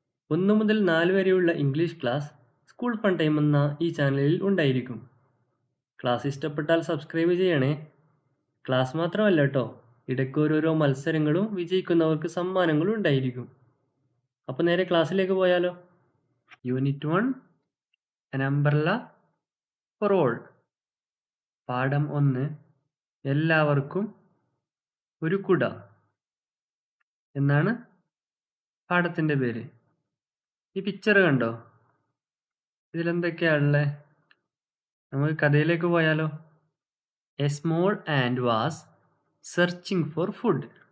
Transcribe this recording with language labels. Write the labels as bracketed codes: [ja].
[ml] 1 മുതൽ 4 വരെയുള്ള English class school fun time എന്ന ഈ ചാനലിൽ ഉണ്ടായിരിക്കും. ക്ലാസ് ഇഷ്ടപ്പെട്ടാൽ സബ്സ്ക്രൈബ് ചെയ്യണേ. ക്ലാസ് മാത്രമല്ല കേട്ടോ, ഇടയ്ക്ക് ഓരോരോ മത്സരങ്ങളും വിജയിക്കുന്നവർക്ക് സമ്മാനങ്ങളും ഉണ്ടായിരിക്കും. അപ്പോൾ നേരെ ക്ലാസ്സിലേക്ക് പോയാലോ. Unit 1, [en] an umbrella for all. [ml] പാഠം 1, എല്ലാവർക്കും ഒരു കുട എന്നാണ് പാഠത്തിൻ്റെ പേര്. ഈ പിക്ചർ കണ്ടോ? ഇതിലെന്തൊക്കെയാ ഉള്ളത്? നമുക്ക് കഥയിലേക്ക് പോയാലോ. [en] A small and was searching for food.